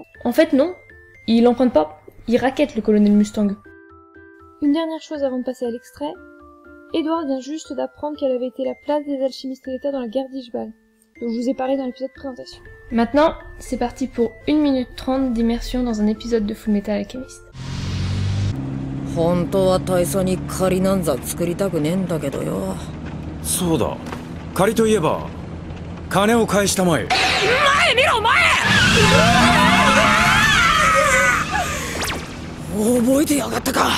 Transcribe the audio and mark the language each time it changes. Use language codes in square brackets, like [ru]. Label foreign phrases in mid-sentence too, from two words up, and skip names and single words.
[fr] En fait non, il emprunte pas, il rackette le colonel Mustang. Une dernière chose avant de passer à l'extrait, Edward vient juste d'apprendre quelle avait été la place des alchimistes de l'État dans la guerre d'Ishbal, dont je vous ai parlé dans l'épisode présentation. Maintenant, c'est parti pour 1 minute 30 d'immersion dans un épisode de Fullmetal Alchemist. [ja] 本当は大佐に借りなんざ作りたくねえんだけどよ。そうだ、借りといえば金を返したまえ。前見ろ前！覚えてやがったか。